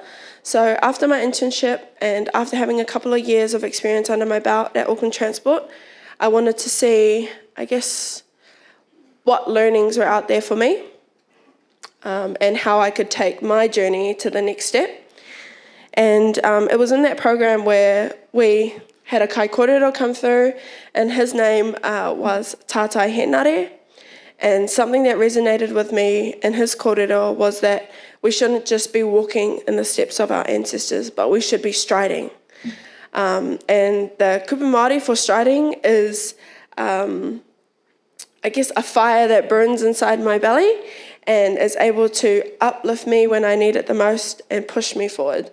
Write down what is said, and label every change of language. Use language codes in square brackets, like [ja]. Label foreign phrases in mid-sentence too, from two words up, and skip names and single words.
[en] So after my internship and after having a couple of years of experience under my belt at Auckland Transport, I wanted to see, what learnings were out there for me, and how I could take my journey to the next step. And it was in that program where we had a [mi] kai kōrero [en] come through, and his name was Tātai Henare. And something that resonated with me in his kōrero was that we shouldn't just be walking in the steps of our ancestors, but we should be striding. And the [mi] kupu Māori [en] for striding is, a fire that burns inside my belly and is able to uplift me when I need it the most and push me forward.